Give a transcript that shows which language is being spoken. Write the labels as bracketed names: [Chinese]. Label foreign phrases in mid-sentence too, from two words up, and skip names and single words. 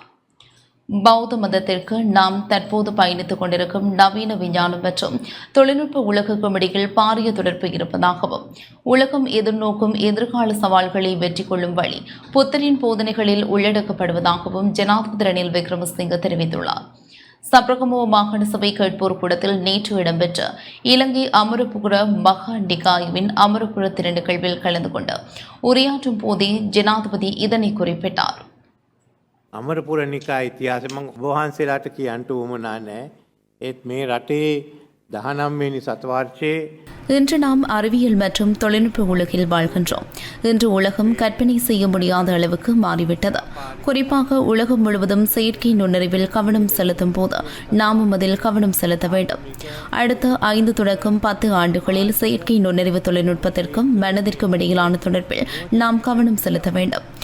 [Tamil] பௌத்த மதத்திற்கு நாம் தற்போது பயணித்துக் கொண்டிருக்கும் நவீன விஞ்ஞானம் மற்றும் தொழில்நுட்ப உலகுக்கும் இடையில் பாரிய தொடர்பு இருப்பதாகவும், உலகம் எதிர்நோக்கும் எதிர்கால சவால்களை வெற்றி கொள்ளும் வழி புத்தரின் போதனைகளில் உள்ளடக்கப்படுவதாகவும் ஜனாதிபதி ரணில் விக்ரமசிங்க தெரிவித்துள்ளார். சப்ரகமுவ மாகாண சபை கேட்போர் கூடத்தில் நேற்று இடம்பெற்ற இலங்கை அமரபுர மகா நிகாயுவின் அமரபுர திரு நிகழ்வில் கலந்து கொண்டு உரையாற்றும் போதே ஜனாதிபதி இதனை குறிப்பிட்டார். [Sinhala] අමරපුර නිකා ඉතිහාසෙ මම ඔබ වහන්සේලාට කියන්න උවමනා නැහැ. ඒත් මේ රටේ 19 වෙනි සතවර්ෂයේ [Tamil] இன்று நாம் அறிவியல் மற்றும் தொழில்நுட்ப உலகில் வாழ்கின்றோம். இன்று உலகம் கற்பனை செய்ய முடியாத அளவுக்கு மாறிவிட்டது. குறிப்பாக உலகம் முழுவதும் செயற்கை நுண்ணறிவில் கவனம் செலுத்தும் போது நாமும் அதில் கவனம் செலுத்த வேண்டும். அடுத்த 5 தொடக்கம் 10 ஆண்டுகளில் செயற்கை நுண்ணறிவு தொழில்நுட்பத்திற்கும் மனதிற்கும் இடையிலான தொடர்பில் நாம் கவனம் செலுத்த வேண்டும்.